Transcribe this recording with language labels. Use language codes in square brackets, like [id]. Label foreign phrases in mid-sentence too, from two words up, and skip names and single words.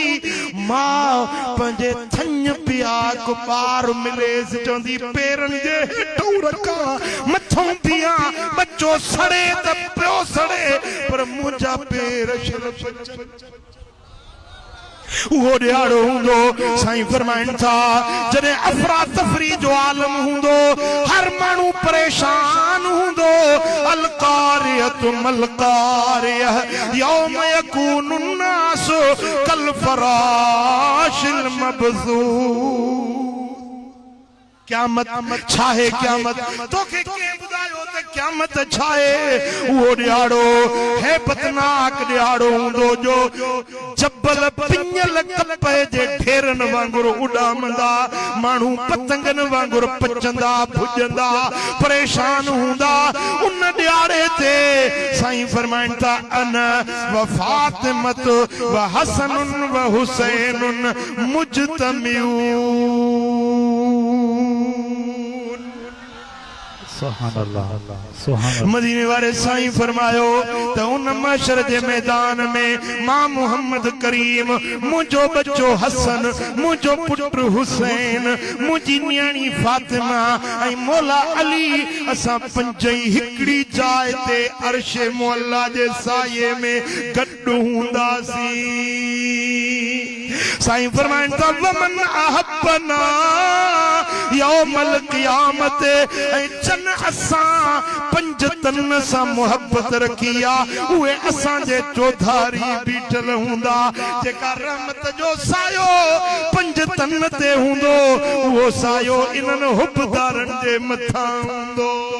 [sd] मां पंहिंजे थञ पिया को ॿार मिलेसि, चवंदी पेरनि जे हेठों रखां, मथों पिया बच्चो सड़े त पियो सड़े, पर मुंहिंजा पेर शरफ उहो ॾियारो हूंदो। साईं फरमाइनि था जॾहिं अफरा तफरी जो आलम हूंदो, हर माण्हू परेशान हूंदो। [ar] القارعة ما القارعة يوم يكون الناس كالفراش المبثوث. [sd] क़यामत छाहे, क़यामत तोखे के बुधायो त क़यामत छाहे। वो ॾियारो हैबतनाक ॾियारो हूंदो जो जबल पिञल कपह जे ढेरनि वांगुरु उॾामंदा, माण्हू पतंगनि वांगुरु पचंदा भुॼंदा परेशान हूंदा। उन ॾियारे ते साईं फरमाइनि था [ar] أنا وفاطمة وحسن وحسين مجتمعون. [sd] मदीने वाले साईं फरमायो त उन महशर जे मैदान में मां मोहम्मद करीम, मुंहिंजो बच्चो हसन, मुंहिंजो पुट हुसैन, मुंहिंजी न्याणी फातिमा ऐं मौला अली, असां पंजई हिकड़ी जाइ ते अर्श मुअल्ला जे साये में गॾु हूंदासीं। साईं फरमाइनि था [ar] ومن أحبنا يوم القيامة, [sd] ऐं जन असां पंज तन सां मुहब्बत रखी आहे, उहे असांजे चौधारी बीठल हूंदा। जेका रहमत जो सायो पंज तन ते हूंदो, उहो सायो इन्हनि हुबदारनि जे मथां हूंदो।